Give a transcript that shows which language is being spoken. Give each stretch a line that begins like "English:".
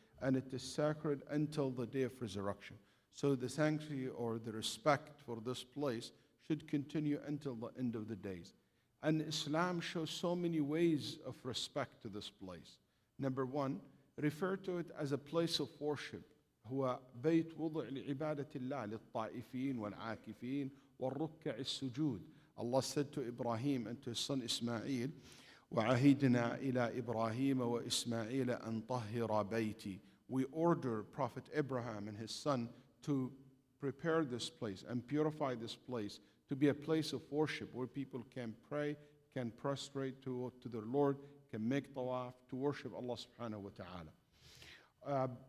English: And it is sacred until the day of resurrection. So the sanctity or the respect for this place should continue until the end of the days. And Islam shows so many ways of respect to this place. Number one, refer to it as a place of worship.
Arabic: هو بيت وضع لعبادة الله للطائفين والعاكفين والركع السجود.
English: Allah said to Ibrahim and to his son Ismail,
Arabic: وعهدنا إلى إبراهيم وإسماعيل أن طهر بيتي.
English: We order Prophet Abraham and his son to prepare this place and purify this place to be a place of worship where people can pray, can prostrate to their Lord, can make tawaf, to worship Allah subhanahu wa ta'ala.